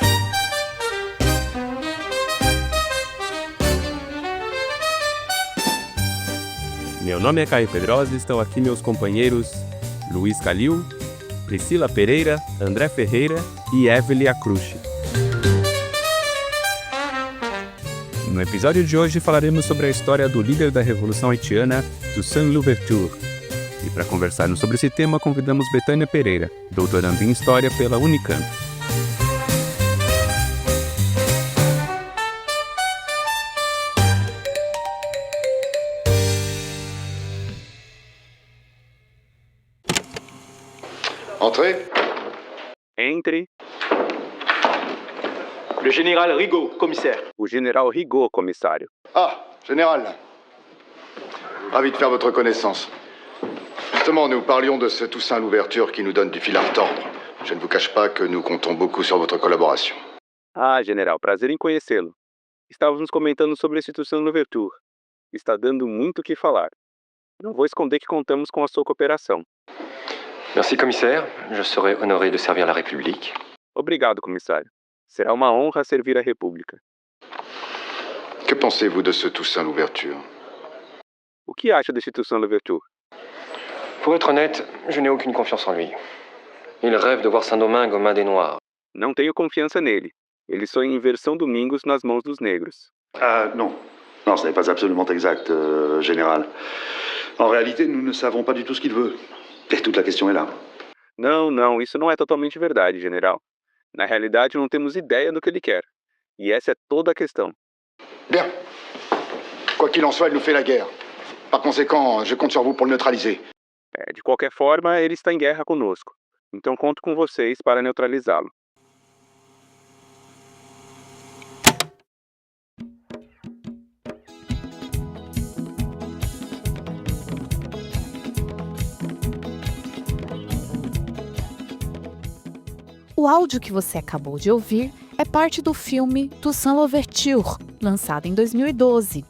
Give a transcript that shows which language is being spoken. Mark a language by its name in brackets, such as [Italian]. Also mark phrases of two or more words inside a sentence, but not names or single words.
[Portuguese] Meu nome é Caio Pedrosa e estão aqui meus companheiros Luiz Calil, Priscila Pereira, André Ferreira e Evelyn Acrucci. No episódio de hoje falaremos sobre a história do líder da Revolução Haitiana, Toussaint Louverture. E para conversarmos sobre esse tema, convidamos Betânia Pereira, doutoranda em História pela Unicamp. [French] Entrez. [Portuguese] Entre [French] Le général Rigaud, commissaire. [Portuguese] o general Rigaud, comissário. [French] Ah, général. Ravi de faire votre connaissance. Justement, nous parlions de ce Toussaint Louverture qui nous donne du fil à retordre. Je ne vous cache pas que nous comptons beaucoup sur votre collaboration. [Portuguese] Ah, general, prazer em conhecê-lo. Estávamos comentando sobre esse Toussaint Louverture. Está dando muito o que falar. Não vou esconder que contamos com a sua cooperação. [French] Merci, commissaire. Je serai honoré de servir la République. [Portuguese] Obrigado, comissário. Será uma honra servir a República. [French] Que pensez-vous de ce Toussaint Louverture? [Portuguese] O que acha desse Toussaint Louverture? [French] Pour être honnête, je n'ai aucune confiance en lui. Il rêve de voir Saint-Domingue aux mains des Noirs. [Portuguese] Não tenho confiança nele. Ele sonha em ver São Domingos nas mãos dos negros. [French] Non. Non, ce n'est pas absolument exact, général. En réalité, nous ne savons pas du tout ce qu'il veut. Et toute la question est là. [Portuguese] Não, isso não é totalmente verdade, general. Na realidade, não temos ideia do que ele quer. E essa é toda a questão. [French] Bien. Quoi qu'il en soit, il nous fait la guerre. Par conséquent, je compte sur vous pour le neutraliser. [Portuguese] De qualquer forma, ele está em guerra conosco. Então conto com vocês para neutralizá-lo. O áudio que você acabou de ouvir é parte do filme Toussaint Louverture, lançado em 2012.